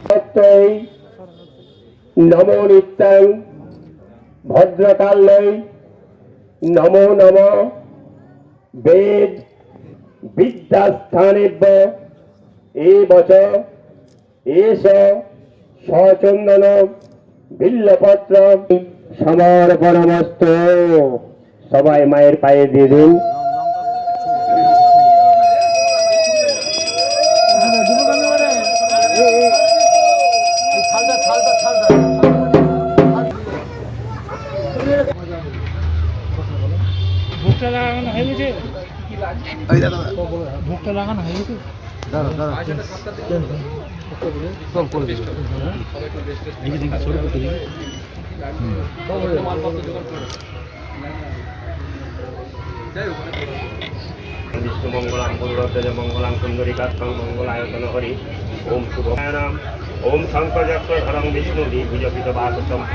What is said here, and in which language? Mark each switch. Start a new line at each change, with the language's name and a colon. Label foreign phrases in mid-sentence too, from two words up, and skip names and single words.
Sanskrit: नमो नित्यं भद्रकाल्यै नमो नमः वेद विद्यास्थानेभ्य एवच एष সচন্দন বিল্লপত্র সমর্পণমস্তু।
Bangla: সবাই মায়ের পায়ে দিয়ে দিন। ভোগটা লাগানো হয়ে গেছে, ভোগটা লাগানো হয়ে গেছে।
Sanskrit: विष्णु मंगलम पुरुषोत्तम मंगलम सुंदरीकात्मक मंगलायतन हरि ओम शुभनाम ओम शंकर चक्रधरं विष्णु द्विभुजपितवाससं